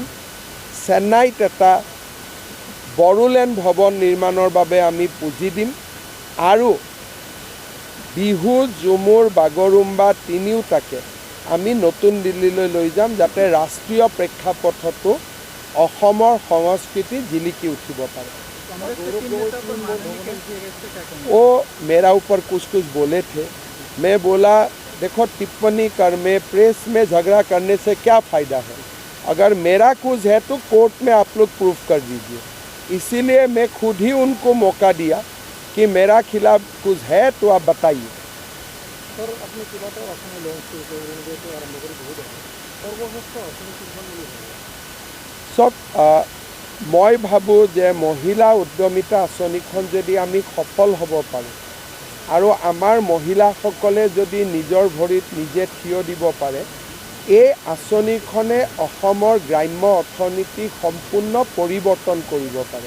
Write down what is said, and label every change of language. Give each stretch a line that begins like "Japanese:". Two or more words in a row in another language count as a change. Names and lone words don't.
Assamese: চেন্নাইত এটা বড়োলেণ্ড ভৱন নিৰ্মাণৰ বাবে আমি পুঁজি দিম আৰু বিহু, ঝুমুৰ, বাগৰুম্বা তিনিওটাকে আমি নতুন দিল্লীলৈ লৈ যাম যাতে ৰাষ্ট্ৰীয় প্ৰেক্ষাপটতো অসমৰ সংস্কৃতি জিলিকি উঠিব পাৰে।
Hindi: ओ मेरा ऊपर कुछ बोले थे, मैं बोला देखो टिप्पणी कर में, प्रेस में झगड़ा करने से क्या फ़ायदा है। अगर मेरा कुछ है तो कोर्ट में आप लोग प्रूफ कर दीजिए। इसीलिए मैं खुद ही उनको मौका दिया कि मेरा खिलाफ कुछ है तो आप बताइए।
Assamese: सब মই ভাবোঁ যে মহিলা উদ্যমিতা আঁচনিখন যদি আমি সফল হ'ব পাৰোঁ আৰু আমাৰ মহিলাসকলে যদি নিজৰ ভৰিত নিজে থিয় দিব পাৰে, এই আঁচনিখনে অসমৰ গ্ৰাম্য অৰ্থনীতি সম্পূৰ্ণ পৰিৱৰ্তন কৰিব পাৰে।